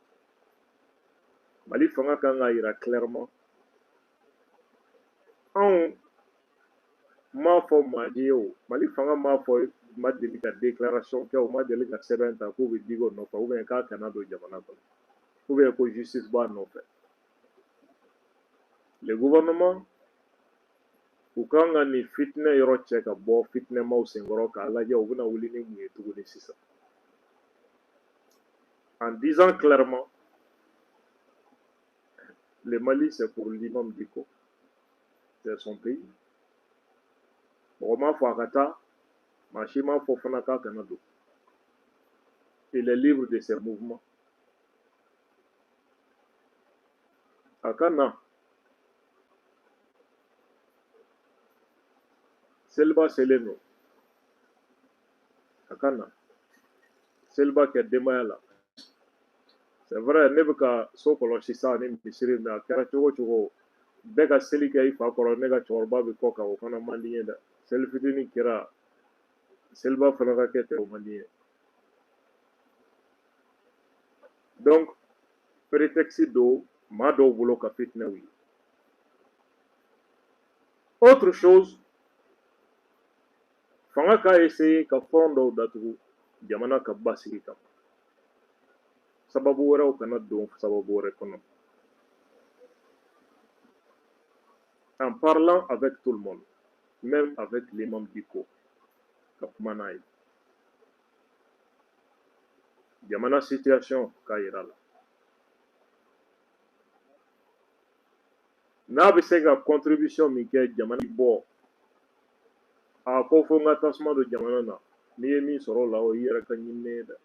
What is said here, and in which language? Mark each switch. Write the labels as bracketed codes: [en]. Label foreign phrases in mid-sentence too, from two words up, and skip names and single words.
[bm] Mali fanga kan ka jira clairement. Anw m'a fɔ maa ye o, Mali fanga m'a fɔ ma deli ka déclaration kɛ, o ma deli ka sɛbɛn ta k'u bɛ digi o nɔfɛ, [fr] ou bien [bm] k'a kana don jamana kɔnɔ, [fr] ou bien [bm] ko justice b'a nɔfɛ. [fr] Le gouvernement, [bm] u kan ka nin fitinɛ yɔrɔ cɛ ka bɔ fitinɛmaw senkɔrɔ k'a lajɛ u bɛna wuli ni mun ye tuguni sisan. [fr] En disant clairement, le Mali c'est pour l'imam Dicko, c'est son pays. [bm] Mɔgɔ m'a fɔ a ka taa, maa si m'a fɔ fana k'a kana don. [fr] Il est libre de ses mouvements. [bm] A ka na. Seliba selen don. A ka na. Seliba kɛ denbaya la. [fr] C'est vrai, [bm] ne bɛ ka so kɔlɔsi sa ni misiri mais a kɛra cogo o cogo, bɛɛ ka seli kɛ i fa kɔrɔ, ne ka cɛkɔrɔba bɛ kɔ kan, o fana man di n ye dɛ. Seli fitinin kɛra, seliba fana ka kɛ ten, o man di n ye. Donc, prétexte don maa dɔw bolo ka fitinɛ wuli. [fr] Autre chose, [bm] fanga ka essayer ka front dɔw datugu jamana ka basigi kama. Sababu wɛrɛw kana don sababu wɛrɛ kɔnɔ. [fr] En parlant avec tout le monde, même avec l'imam Dicko, [bm] ka kuma n'a ye. Jamana situation k'a yira la. N'a bɛ se ka contribution min kɛ jamana bɔ, a ko fo n ka tasuma don jamana na, n'i ye min sɔrɔ o la, o y'i yɛrɛ ka ɲinini ye dɛ.